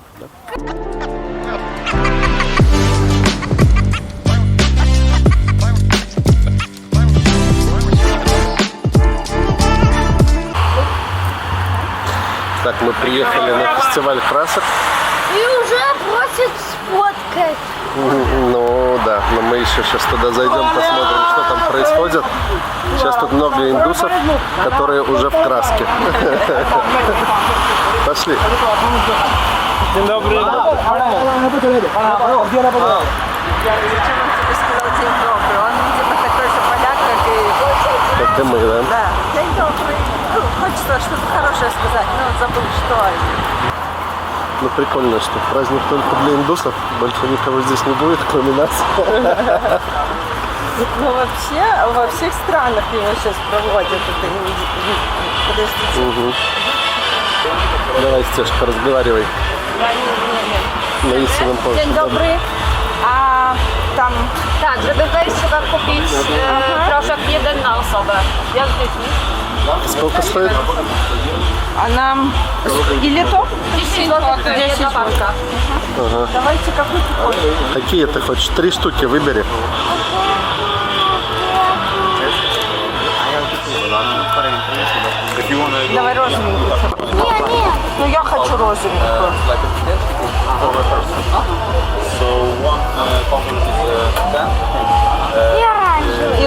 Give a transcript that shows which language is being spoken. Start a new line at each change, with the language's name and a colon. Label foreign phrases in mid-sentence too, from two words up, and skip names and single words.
Russian: Так, мы приехали на фестиваль красок. И уже просят сфоткать. Ну да, но мы еще сейчас туда зайдем, посмотрим, что там происходит. Сейчас тут много индусов, которые уже в краске. Пошли.
Polish: Dzień dobry.
Russian: Зачем он тебе сказал день добрый? Он, видимо, такой же поляк, как и... Как и мы, да? Да, день добрый. Ну, хочется что-то хорошее сказать, но он забыл, что. Ну прикольно, что праздник только для индусов. Больше никого здесь не будет, кроме нас. Ну, вообще, во всех странах его сейчас проводят. Это подождите. Давай, Стешка, разговаривай. На истинном позже.
Polish: Dzień dobry. A tam Tak, żeby wejść trzeba kupić proszek jeden na osobę. Jak z dziećmi?
Russian: Сколько стоит? а нам или то?
Polish: 10 zł, jedna paczka.
Russian: Давайте какую-то хочешь. Какие ты хочешь? 3 штуки выбери. Давай розовенькую. Не. Ну я хочу розовенькую. И оранжевый.